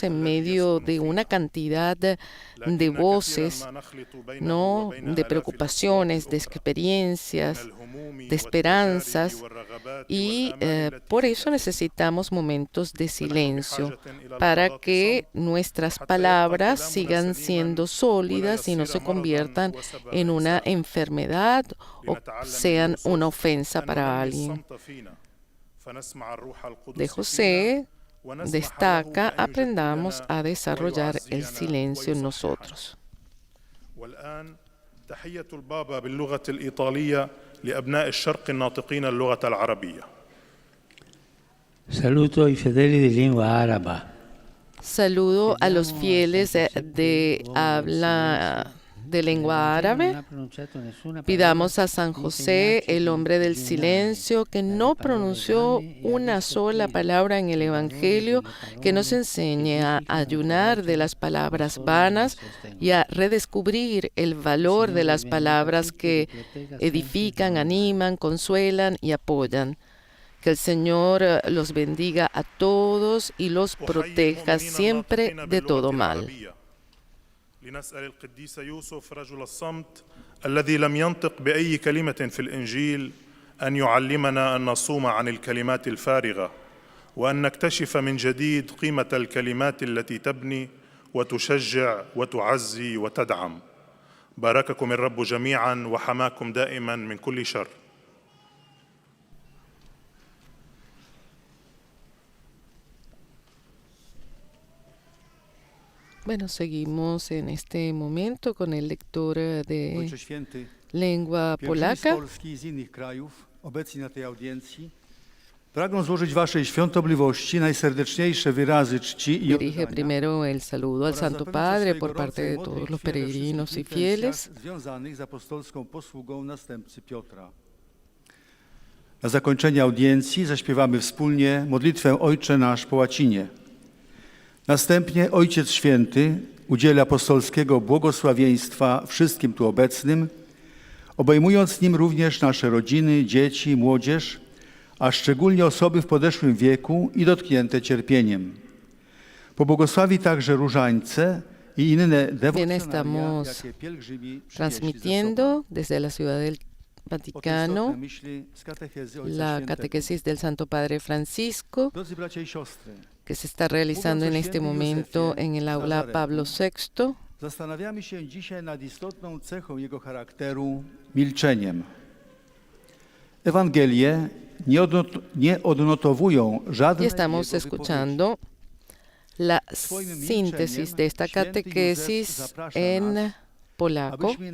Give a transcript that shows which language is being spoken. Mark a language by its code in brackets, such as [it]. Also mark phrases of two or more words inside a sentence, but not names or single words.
[es] en medio de una cantidad de voces, ¿no?, de preocupaciones, de experiencias, de esperanzas, y por eso necesitamos momentos de silencio para que nuestras palabras sigan siendo sólidas y no se conviertan en una enfermedad o sean una ofensa para alguien. De José destaca: aprendamos a desarrollar el silencio en nosotros. [it] Saluto i fedeli di lingua araba. [es] Saludo a los fieles de habla de lengua árabe. Pidamos a San José, el hombre del silencio, que no pronunció una sola palabra en el Evangelio, que nos enseñe a ayunar de las palabras vanas y a redescubrir el valor de las palabras que edifican, animan, consuelan y apoyan. Que el Señor los bendiga a todos y los proteja siempre de todo mal. [ar] لنسأل القديس يوسف رجل الصمت الذي لم ينطق بأي كلمة في الإنجيل أن يعلمنا أن نصوم عن الكلمات الفارغة وأن نكتشف من جديد قيمة الكلمات التي تبني وتشجع وتعزي وتدعم. بارككم الرب جميعا وحماكم دائما من كل شر. [es] Bueno, seguimos en este momento con el lector de lengua polaca. [pl] Pragnę złożyć waszej świątobliwości najserdeczniejsze wyrazy czci i [es] Dirige primero el saludo al Santo Padre por parte de todos los peregrinos y fieles. [pl] Związanych z apostolską posługą następcy Piotra. Na zakończenie audiencji zaśpiewamy wspólnie modlitwę Ojcze Nasz po łacinie. Następnie Ojciec Święty udzieli apostolskiego błogosławieństwa wszystkim tu obecnym, obejmując nim również nasze rodziny, dzieci, młodzież, a szczególnie osoby w podeszłym wieku i dotknięte cierpieniem. Pobłogosławi także różańce i inne dewocjonalia, jakie pielgrzymi [es] transmitiendo desde la ciudad del Vaticano la catequesis del Santo Padre Francisco, que se está realizando en este momento en el aula Pablo VI. [pl] Zastanawiamy się dzisiaj nad istotną cechą jego charakteru – milczeniem. Ewangelie nie odnotowują żadnej [es] Y estamos escuchando la síntesis de esta catequesis en polaco.